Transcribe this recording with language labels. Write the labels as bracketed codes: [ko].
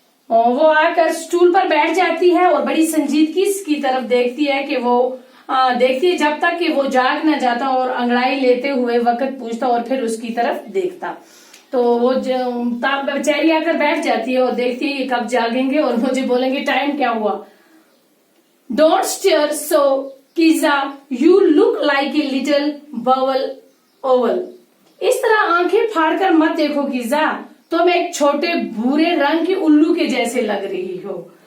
[hi] और वो आकर स्टूल पर बैठ जाती है और बड़ी संजीदगी की तरफ देखती है कि वो देखती है जब तक कि वो जाग न जाता और अंगड़ाई लेते हुए वक्त पूछता और फिर उसकी तरफ देखता। तो वो बेचारी आकर बैठ जाती है और देखती है ये कब जागेंगे और मुझे बोलेंगे टाइम क्या हुआ। [en] Don't stare so, Kiza. You look like a little owl. [hi] इस तरह आंखें फाड़कर मत देखो किजा, तुम एक छोटे भूरे रंग के उल्लू के जैसे लग रही हो।